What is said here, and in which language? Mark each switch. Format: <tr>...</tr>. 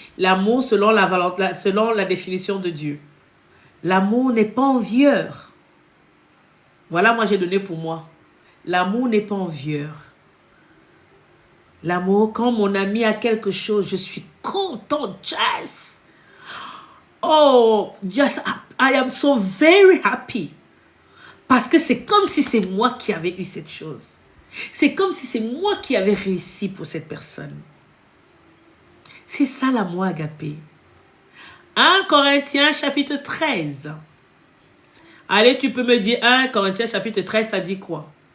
<fr>L'amour selon la définition de Dieu. L'amour n'est pas envieur. Voilà, moi j'ai donné pour moi. L'amour n'est pas envieur. L'amour, quand mon ami a quelque chose, je suis content, Jess.</fr> <en>Oh, just, I am so very happy.</en> <fr>Parce que c'est comme si c'est moi qui avais eu cette chose. C'est comme si c'est moi qui avais réussi pour cette personne. C'est ça l'amour agapé. 1 Corinthiens chapitre 13. Allez, tu peux me dire 1 Corinthiens chapitre 13, ça dit quoi?</fr>